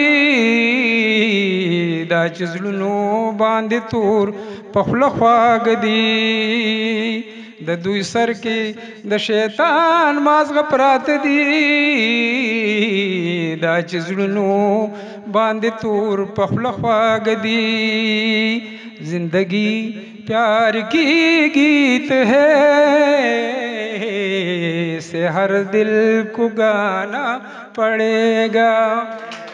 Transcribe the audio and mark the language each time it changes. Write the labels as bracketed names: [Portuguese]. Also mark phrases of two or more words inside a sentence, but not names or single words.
[Pashto] دا چې زړونو باندې تور په خوله خواږه دي د دوی سر کې د شیطان مازغه پراته دي دا چې زړونو باندې تور په خوله خواږه دي [Urdu] زندگی پیار کی گیت ہے سے ہر دل کو گانا پڑے گا.